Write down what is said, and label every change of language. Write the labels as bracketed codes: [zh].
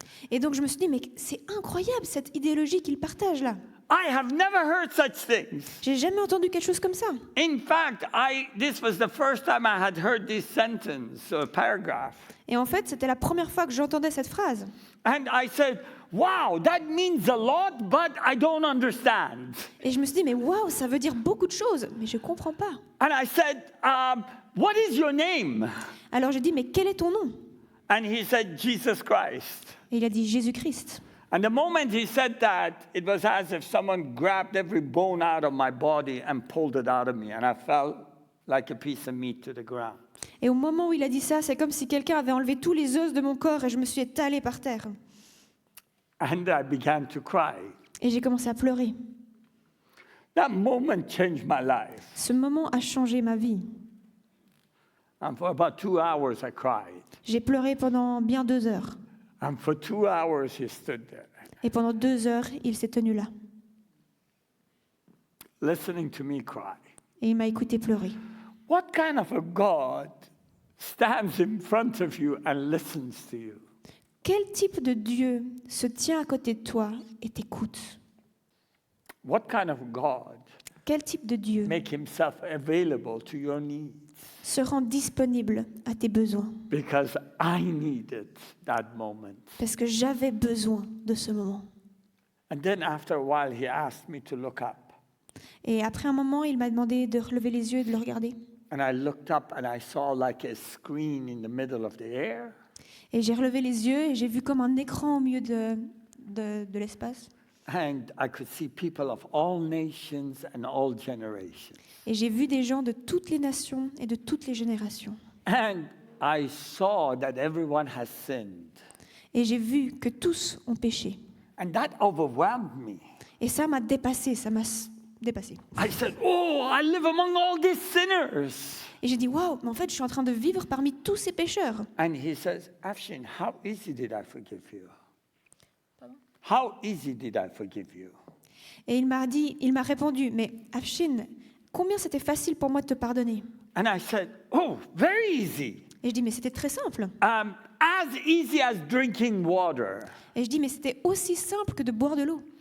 [fr] Et donc je me suis dit, mais c'est incroyable cette idéologie qu'il partage là. [en] I have never heard such things. [fr] J'ai jamais entendu quelque chose comme ça. [en] In fact, this was the first time I had heard this sentence or paragraph. [fr] Et en fait, c'était la première fois que j'entendais cette phrase. [en] And I said, wow, that means a lot, but I don't understand. [fr] Et je me suis dit, mais waouh, ça veut dire beaucoup de choses, mais je comprends pas. [en] And I said, what is your name? [fr] Alors j'ai dit, mais quel est ton nom? [en] And he said, Jesus Christ. [fr] Et il a dit Jésus-Christ. [en] And the moment he said that, it was as if someone grabbed every bone out of my body and pulled it out of me. And I felt like a piece of meat to the ground. [fr] Et au moment où il a dit ça, c'est comme si quelqu'un avait enlevé tous les os de mon corps et je me suis étalée par terre. [en] And I began to cry. [fr] Et j'ai commencé à pleurer. [en] That moment changed my life. [fr] Ce moment a changé ma vie. [en] And for about 2 hours, I cried. [fr] J'ai pleuré pendant bien 2 heures. [en] And for 2 hours, he stood there, [fr] Et pendant 2 heures, il s'est tenu là. [en] listening to me cry. [fr] Et il m'a écouté pleurer. [en] What kind of a God stands in front of you and listens to you? [fr] Quel type de Dieu se tient à côté de toi et t'écoute? [en] What kind of God [fr] Quel type de Dieu [en] make himself available to your needs? [fr] se rend disponible à tes besoins? [en] Because I needed that moment. [fr] Parce que j'avais besoin de ce moment. [en] And then after a while, he asked me to look up. [fr] Et après un moment, il m'a demandé de relever les yeux et de le regarder. [en] And I looked up and I saw like a screen in the middle of the air. [fr] Et j'ai relevé les yeux et j'ai vu comme un écran au milieu de l'espace. [en] And I could see people of all nations and all generations. [fr] Et j'ai vu des gens de toutes les nations et de toutes les générations. [en] And I saw that everyone has sinned. [fr] Et j'ai vu que tous ont péché. [en] And that overwhelmed me. [fr] Et ça m'a dépassé, ça m'a dépassé. [en] I said, oh, I live among all these sinners. [fr] Et j'ai dit, waouh, mais en fait, je suis en train de vivre parmi tous ces pécheurs. [en] And he says, Afshin, how easy did I forgive you? How easy did I forgive you? [fr] Et il m'a répondu, mais Afshin, combien c'était facile pour moi de te pardonner? [en] And I said, oh, very easy. [fr] Et je dis, mais c'était très simple. [en] As easy as drinking water. [fr] Et je dis, mais c'était aussi simple que de boire de l'eau.